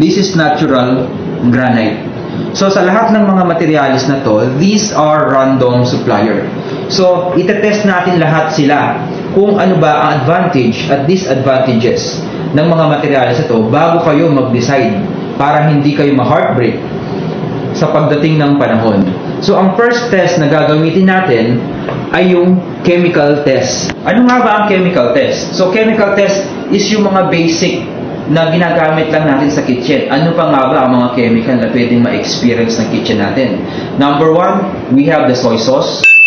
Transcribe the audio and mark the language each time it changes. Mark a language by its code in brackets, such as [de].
[en] This is natural granite. [tl] So sa lahat ng mga materials na to, [en] these are random supplier. [tl] So itetest natin lahat sila kung ano ba ang advantage at disadvantages ng mga materials na to bago kayo mag-decide para hindi kayo ma-heartbreak sa pagdating ng panahon. So ang first test na gagamitin natin ay yung chemical test. Ano nga ba ang chemical test? So chemical test is yung mga basic na ginagamit lang natin sa kitchen. Ano pa nga ba ang mga chemical na pwedeng ma-experience ng kitchen natin? [en] Number one, we have the soy sauce.